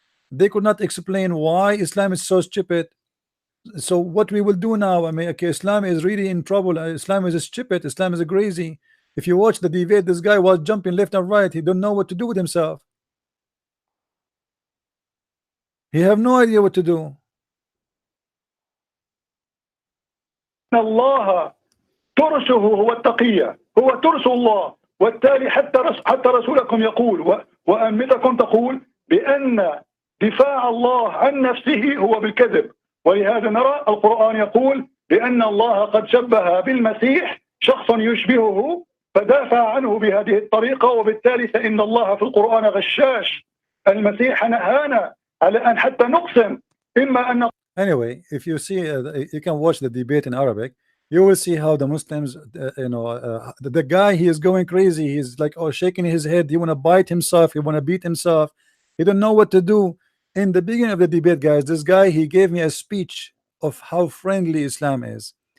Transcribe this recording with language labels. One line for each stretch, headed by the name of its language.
English: They could not explain why Islam is so stupid. So what we will do now, I mean, okay, Islam is really in trouble. Islam is stupid. Islam is crazy. If you watch the debate, this guy was jumping left and right. He don't know what to do with himself. He have no idea what to do.
Arabic: الله ترسه هو التقية، هو ترس الله، والتالي حتى رسولكم يقول وأمتكم تقول بأن دفاع الله عن نفسه هو بالكذب، ولهذا نرى القرآن يقول بأن الله قد شبه بالمسيح شخصا يشبهه فدافع عنه بهذه الطريقة، وبالتالي فإن الله في القرآن غشاش. المسيح نهانا على أن حتى نقسم إما أن.
English: Anyway, if you see, you can watch the debate in Arabic. You will see how the Muslims, the guy, he is going crazy. He's like, shaking his head. He want to bite himself. He want to beat himself. He don't know what to do. In the beginning of the debate, guys, this guy, he gave me a speech of how friendly Islam is.